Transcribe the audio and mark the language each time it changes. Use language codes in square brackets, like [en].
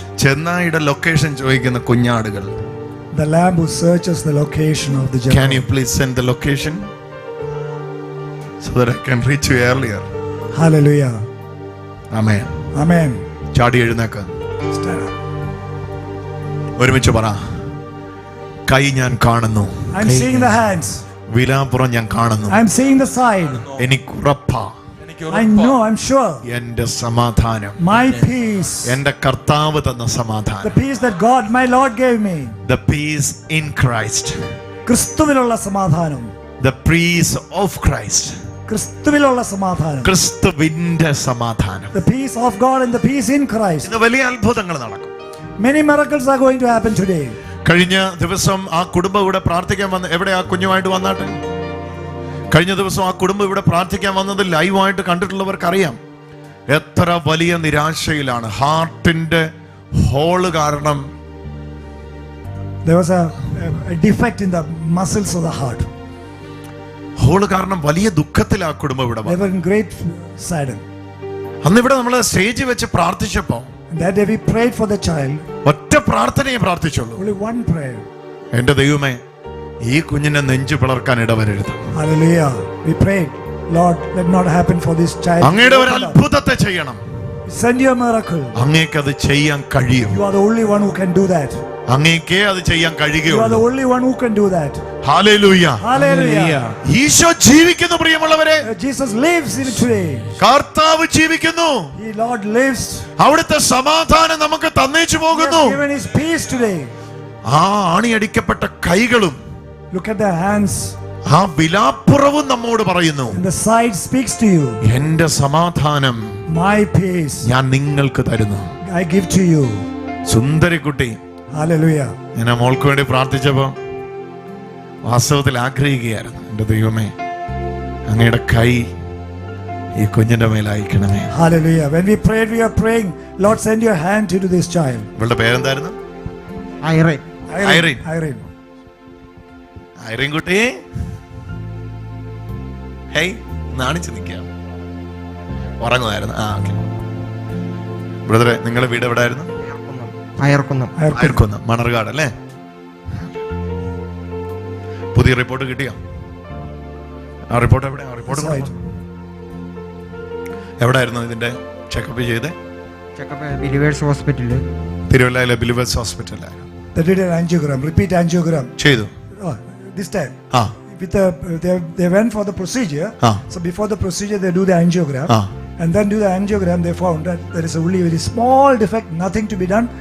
[ml] ചെന്നായിയുടെ location ചോദിക്കുന്ന കുഞ്ഞാടുകൾ. [en] The lamb who searches the location of the jackal. Can you please send the location so that I can reach you earlier? Hallelujah. Amen. Amen. [ml] ചാടി എഴുന്നേക്ക്. [en] Stand up. [ml] ഒരുമിച്ച് പറ. കൈ ഞാൻ കാണുന്നു. [en] I'm seeing the hands. [ml] വിലാപ്പുറം ഞാൻ കാണുന്നു. [en] I'm seeing the side. [ml] എനിക്ക് ഉറപ്പാ. [en] I know, I'm sure. [ml] എന്റെ സമാധാനം, [en] My peace. [ml] എന്റെ കർത്താവ് തന്ന [en] The [ml] സമാധാനം. [en] peace that God, my Lord, gave me. The peace in Christ. [ml] ക്രിസ്തുവിലുള്ള സമാധാനം. [en] The peace of Christ. [ml] ക്രിസ്തുവിലുള്ള സമാധാനം. ക്രിസ്തുവിന്റെ സമാധാനം. [en] The peace of God and the peace in Christ. [ml] ഇന്ന് വലിയ അത്ഭുതങ്ങൾ നടക്കും. [en] Many miracles are going to happen today. [ml] കഴിഞ്ഞ ദിവസം ആ കുടുംബം ഇവിടെ പ്രാർത്ഥിക്കാൻ വന്ന്, എവിടെ ആ കുഞ്ഞുമായിട്ട് വന്നാട്ടെ? കഴിഞ്ഞ ദിവസം ആ കുടുംബം ഇവിടെ പ്രാർത്ഥിക്കാൻ വന്നത് ലൈവായിട്ട് കണ്ടിട്ടുള്ളവർക്ക് അറിയാം. എത്ര വലിയ നിരാശയിലാണ്. ഹാർട്ടിന്റെ ഹോള് കാരണം. [en] There was a defect in the muscles of the heart. [ml] Hall കാരണം വലിയ ദുഃഖത്തിൽ ആ കുടുംബം ഇവിടെ [en] They [ml] വന്നു. [en] were in great sadden. [ml] അന്ന് ഇവിടെ നമ്മൾ സ്റ്റേജ് വെച്ച് പ്രാർത്ഥിച്ചപ്പോ [en] That day we prayed for the child. [ml] ഒറ്റ പ്രാർത്ഥനയെ പ്രാർത്ഥിച്ചുള്ളൂ. [en] Only one prayer. [ml] എന്റെ ദൈവമേ, ഈ കുഞ്ഞിനെ നെഞ്ചു പിളർക്കാൻ ഇടവരരുത്. [en] Hallelujah. We prayed, Lord, let not happen for this child. [ml] അങ്ങയുടെ ഒരു അത്ഭുതത്തെ ചെയ്യണം. [en] Send your miracle. [ml] അങ്ങേക്ക് അത് ചെയ്യാൻ കഴിയും. [en] You are the only one who can do that. [ml] അങ്ങേക്കേ അത് ചെയ്യാൻ [en] You are the [ml] കഴിയുകയുള്ളൂ. [en] only one who can do that. [ml] Hallelujah. [en] Hallelujah. [ml] Isho ജീവിക്കുന്നു പ്രിയമുള്ളവരെ. [en] Jesus lives in today. [ml] കർത്താവ് ജീവിക്കുന്നു. [en] He, Lord, lives. [ml] അവിടുത്തെ സമാധാനം നമുക്ക് തന്നേച്ചു [en] He [ml] പോകുന്നു. [en] has given his peace today. [ml] ആ ആണിയടിക്കപ്പെട്ട കൈകളും [en] Look at the hands. [ml] ആ വിലാപ്പുറവും നമ്മോട് പറയുന്നു, [en] And the side speaks to you. [ml] എന്റെ സമാധാനം [en] My peace [ml] ഞാൻ നിങ്ങൾക്ക് തരുന്നു. [en] I give to you. [ml] സുന്ദരിക്കുട്ടി, [en] Hallelujah. [ml] ഞാൻ ആ മോൾക്ക് വേണ്ടി പ്രാർത്ഥിച്ചപ്പോ വാസ്തവത്തിൽ ആഗ്രഹിക്കുകയായിരുന്നു, എന്റെ ദൈവമേ, അങ്ങയുടെ കൈ ഈ കുഞ്ഞിന്റെ മേൽ അയക്കണമേ. [en] Hallelujah. When we prayed, we are praying, Lord, send your hand to this child. [ml] ഇവളുടെ പേരെന്തായിരുന്നു? [en] Irene. Irene. Irene. [ml] ഐറിൻ കുട്ടി, ഹേയ്, നാണിച്ചു നിൽക്കാം. ഉറങ്ങുമായിരുന്നു. ആ, ഓക്കെ. ബ്രദറെ, നിങ്ങളുടെ വീട് എവിടെ ആയിരുന്നു? അയർക്കുന്നം, മണർകാട് അല്ലേ? പുതിയ റിപ്പോർട്ട് കിട്ടിയോ? ആ റിപ്പോർട്ട് എവിടെ? ആ റിപ്പോർട്ട് എവിടെയായിരുന്നു ഇതിന്റെ ചെക്കപ്പ് ചെയ്തേ? ബിലീവേഴ്സ് ഹോസ്പിറ്റലിൽ, തിരുവല്ലയിലെ believers ഹോസ്പിറ്റലിലായിരുന്നു. [en] They did an angiogram, repeat angiogram. [ml] ചെയ്തു. [en] This time. Ah, With the, they went for the procedure. So before the procedure, they do the angiogram. And then do the angiogram, they found that there is only a very small defect, nothing to be done.